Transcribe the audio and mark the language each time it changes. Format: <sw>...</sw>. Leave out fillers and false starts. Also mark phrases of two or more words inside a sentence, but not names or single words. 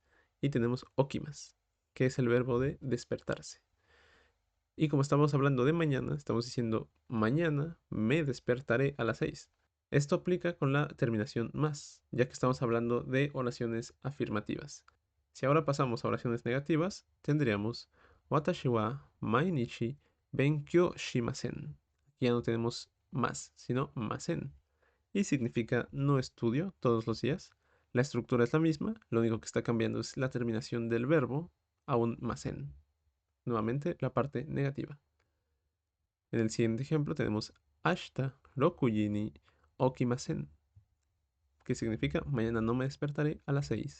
<es>Y tenemos Okimasu, que es el verbo de despertarse. Y como estamos hablando de mañana, estamos diciendo mañana me despertaré a las 6. Esto aplica con la terminación más, ya que estamos hablando de oraciones afirmativas. Si ahora pasamos a oraciones negativas, tendríamos</es> <ja>私は毎日勉強しません.</ja> <es>Aquí ya no tenemos más, sino masen. Y significa no estudio todos los días. La estructura es la misma, lo único que está cambiando es la terminación del verbo a un masen. Nuevamente la parte negativa. En el siguiente ejemplo tenemos</es> <ja>明日六時に起きません,</ja> <es>que significa mañana no me despertaré a las 6.</es>